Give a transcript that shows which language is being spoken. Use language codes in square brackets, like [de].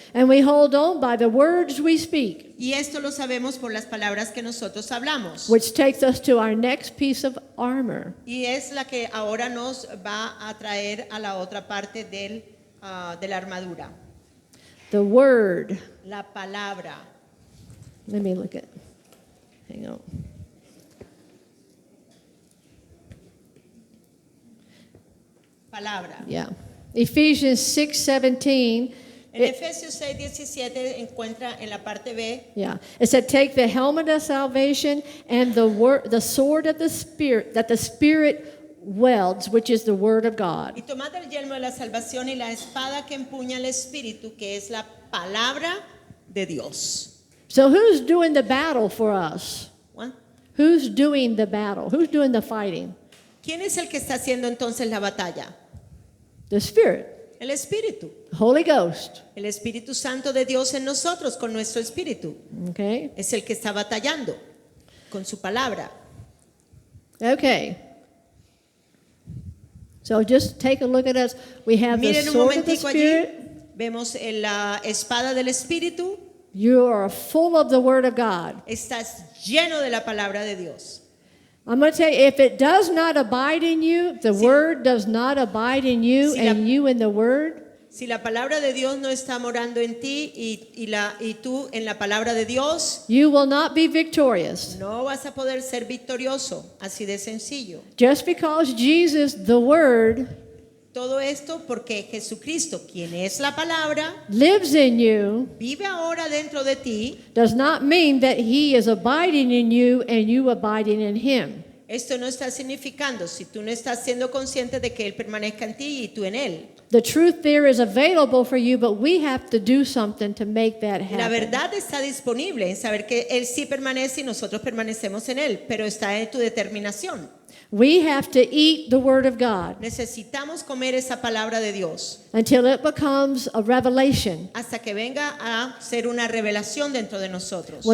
[en] And we hold on by the words we speak, [es] Y esto lo sabemos por las palabras que nosotros hablamos. [en] which takes us to our next piece of armor. [es] Y es la que ahora nos va a traer a la otra parte de la armadura. [en] The word. [es] La palabra. [en] Let me look at. Hang on. [es] Palabra. [en] Yeah. Ephesians 6:17. [es] En Efesios 6:17 encuentra en la parte B. [en] Yeah. It said, take the helmet of salvation and the sword of the Spirit, that the Spirit welds, which is the word of God. [es] Y tomad el yelmo de la salvación y la espada que empuña el Espíritu, que es la palabra de Dios. [en] So who's doing the battle for us? [es] ¿Juan? [en] Who's doing the battle? Who's doing the fighting? [es] ¿Quién es el que está haciendo entonces la batalla? [en] The Spirit, [es] El Espíritu. [en] Holy Ghost. [es] El Espíritu Santo de Dios en nosotros, con nuestro espíritu. [en] Okay. [es] Es el que está batallando con su palabra. [en] Okay. So just take a look at us. We have the [es] Miren un [en] sword of the [es] momentico allí. [en] Spirit. [es] Vemos la espada del Espíritu. [en] You are full of the word of God. [es] Estás lleno de la palabra de Dios. [en] I'm going to tell you, if it does not abide in you, the [es] Si- [en] word does not abide in you, [es] Si la- [en] and you in the word, [es] Si la palabra de Dios no está morando en ti y tú en la palabra de Dios, [en] you will not be victorious. [es] no vas a poder ser victorioso. Así de sencillo. [en] Just because Jesus, the word, [es] Todo esto porque Jesucristo, quien es la palabra, [en] lives in you, [es] vive ahora dentro de ti. [en] does not mean that he is abiding in you and you abiding in him. [es] Esto no está significando si tú no estás siendo consciente de que Él permanezca en ti y tú en Él. [en] The truth there is available for you, but we have to do something to make that [es] La [en] happen. [es] verdad está disponible en saber que Él sí permanece y nosotros permanecemos en Él, pero está en tu determinación. [en] We have to eat the word of God [es] Necesitamos comer esa palabra de Dios [en] until it becomes a revelation. [es] hasta que venga a ser una revelación dentro de nosotros.